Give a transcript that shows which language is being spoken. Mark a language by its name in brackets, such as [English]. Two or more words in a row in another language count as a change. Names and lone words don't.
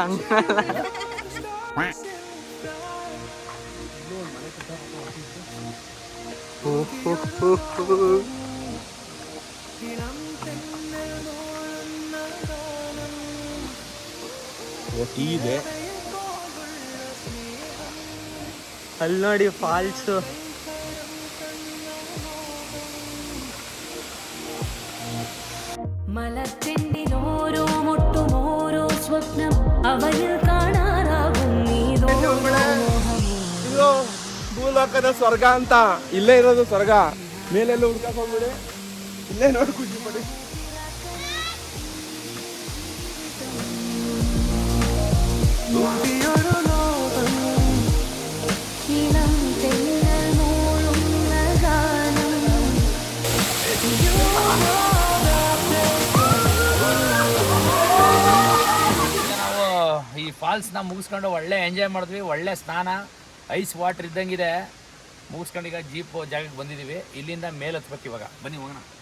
[Kannada] ಟೀ ಇದೆ ಅಲ್ಲಿ ನೋಡಿ ಫಾಲ್ಸು. [Malayalam] മലച്ചെണ്ടിലോരോ മുട്ടുമോരോ സ്വപ്നം അവയിൽ കാണാറാകും നീതോ [Kannada] ಇದು ಭೂಲೋಕದ ಸ್ವರ್ಗ ಅಂತ. ಇಲ್ಲೇ ಇರೋದು ಸ್ವರ್ಗ, ಮೇಲೆಲ್ಲ ಹುಡ್ಕಕ್ ಹೋಗ್ಬಿಡಿ, ಇಲ್ಲೇ ನೋಡಿ ಖುಷಿ ಪಡಿ. [Malayalam] ഇളം തെന്നൽ മൂളുന്ന ഗാനം [Kannada] ನಾವು ಈ ಫಾಲ್ಸ್ನ ಮುಗಿಸ್ಕೊಂಡು ಒಳ್ಳೆ ಎಂಜಾಯ್ ಮಾಡಿದ್ವಿ. ಒಳ್ಳೆ ಸ್ನಾನ, [English] ice water [Kannada] ಇದ್ದಂಗಿದೆ. ಮುಗಿಸ್ಕೊಂಡು ಈಗ ಜೀಪ್ ಜಾಗಕ್ಕೆ ಬಂದಿದ್ದೀವಿ. ಇಲ್ಲಿಂದ ಮೇಲೆ ಹತ್ಬೇಕು ಇವಾಗ. ಬನ್ನಿ ಹೋಗೋಣ.